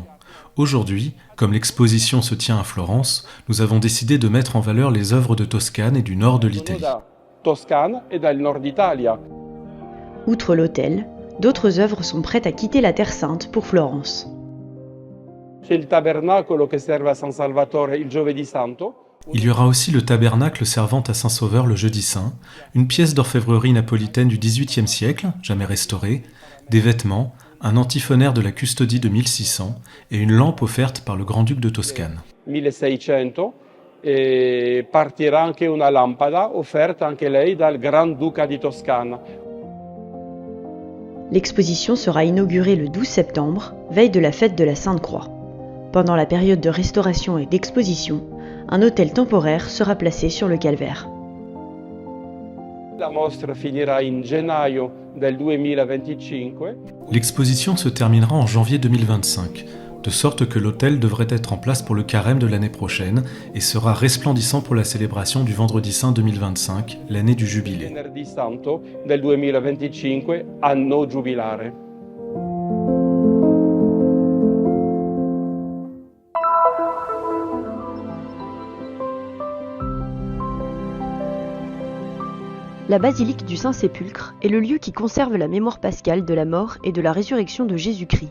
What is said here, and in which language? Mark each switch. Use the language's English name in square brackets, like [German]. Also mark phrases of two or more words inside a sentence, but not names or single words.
[French] Aujourd'hui, comme l'exposition se tient à Florence, nous avons décidé de mettre en valeur les œuvres de Toscane et du nord de l'Italie. Outre l'autel, d'autres œuvres sont prêtes à quitter la Terre Sainte pour Florence. [Italian] C'è il tabernacolo che serve a San Salvatore il giovedì santo. [French] Il y aura aussi le tabernacle servant à Saint-Sauveur le jeudi saint, une pièce d'orfèvrerie napolitaine du XVIIIe siècle, jamais restaurée, des vêtements, un antiphonaire de la custodie de 1600 et une lampe offerte par le grand-duc de Toscane. [Italian] 1600 e partirà anche una lampada offerta anche lei dal Granduca di Toscana. [French] L'exposition sera inaugurée le 12 septembre, veille de la fête de la Sainte-Croix. Pendant la période de restauration et d'exposition, un autel temporaire sera placé sur le calvaire. [Italian] La mostra finirà in gennaio del 2025. [French] L'exposition se terminera en janvier 2025, de sorte que l'autel devrait être en place pour le carême de l'année prochaine et sera resplendissant pour la célébration du Vendredi Saint 2025, l'année du Jubilé. [Italian] Venerdì Santo del 2025, anno giubilare. [French] La basilique du Saint-Sépulcre est le lieu qui conserve la mémoire pascale de la mort et de la résurrection de Jésus-Christ.